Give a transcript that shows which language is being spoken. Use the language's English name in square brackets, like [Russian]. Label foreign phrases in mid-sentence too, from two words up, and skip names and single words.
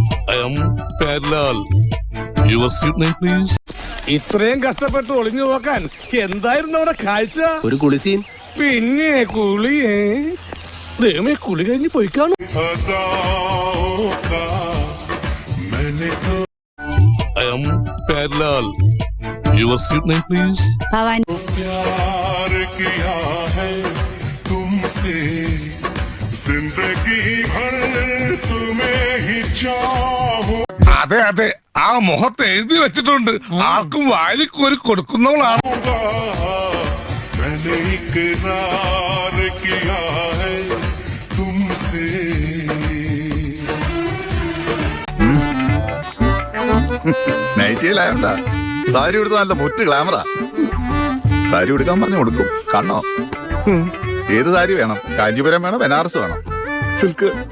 [English] I am Perlal. Your seat name, please. [Malayalam] ഇത്രയും കഷ്ടപ്പെട്ട് ഒളിഞ്ഞു നോക്കാൻ എന്തായിരുന്നു അവിടെ കാഴ്ച? ഒരു കുളിസീൻ. പിന്നെ കുളിയേ ദൈവമേ, കുളി കഴിഞ്ഞ് പോയി കാണും. [English] I am Perlal. Your seat name, please. [Hindi] प्यार किया है तुमसे जिंदगी भर तुम्हें ही चाहूं. [Malayalam] അതെ അതെ, ആ മുഖത്ത് എഴുതി വെച്ചിട്ടുണ്ട്, ആർക്കും വാരിക്കോരി കൊടുക്കുന്നവളാണ്. [Hindi] मैंने इकरार किया है तुमसे. [Malayalam] നൈറ്റിയിലായോണ്ടാ സാരി ഉടുത്ത നല്ല മുറ്റ് ഗ്ലാമറാ. സാരി ഉടുക്കാൻ പറഞ്ഞു കൊടുക്കും. കണ്ണോ ഏത് സാരി വേണം? കാഞ്ചീപുരം വേണം, ബനാറസ് വേണം, സിൽക്ക്?